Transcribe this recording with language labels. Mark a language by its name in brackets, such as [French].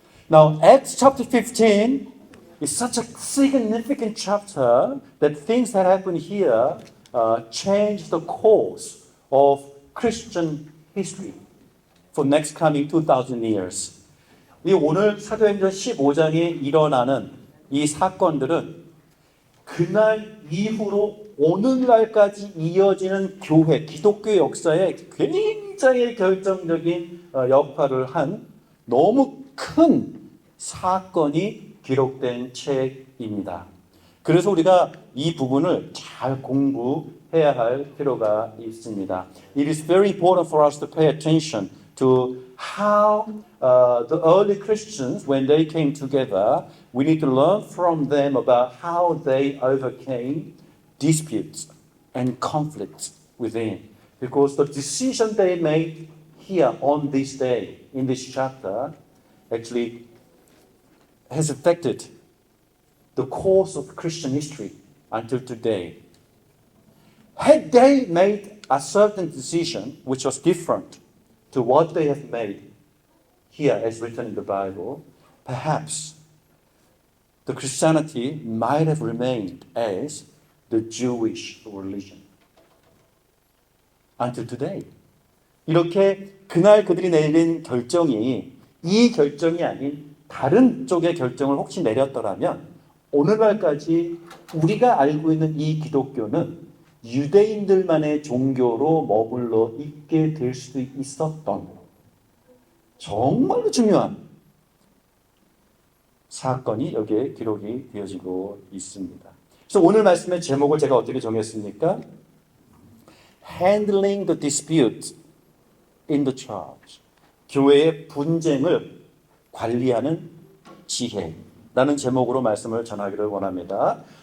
[English] Now, Acts chapter 15 is such a significant chapter that things that happen here change the course of Christian history for next coming 2,000 years. [Korean] 이 오늘 사도행전 15장에 일어나는 이 사건들은 그날 이후로 오늘날까지 이어지는 교회, 기독교 역사에 굉장히 결정적인 역할을 한 너무 큰 사건이 기록된 책입니다. 그래서 우리가 이 부분을 잘 공부해야 할 필요가 있습니다. [English] It is very important for us to pay attention to how the early Christians, when they came together, we need to learn from them about how they overcame disputes and conflicts within. Because the decision they made here on this day, in this chapter, actually has affected the course of Christian history until today. Had they made a certain decision which was different to what they have made here as written in the Bible, perhaps the Christianity might have remained as the Jewish religion until today. [Korean] 이렇게 그날 그들이 내린 결정이 이 결정이 아닌 다른 쪽의 결정을 혹시 내렸더라면 오늘날까지 우리가 알고 있는 이 기독교는 유대인들만의 종교로 머물러 있게 될 수도 있었던 정말로 중요한 사건이 여기에 기록이 되어지고 있습니다. 그래서 오늘 말씀의 제목을 제가 어떻게 정했습니까? [English] Handling the dispute in the church. [Korean] 교회의 분쟁을 관리하는 지혜라는 제목으로 말씀을 전하기를 원합니다.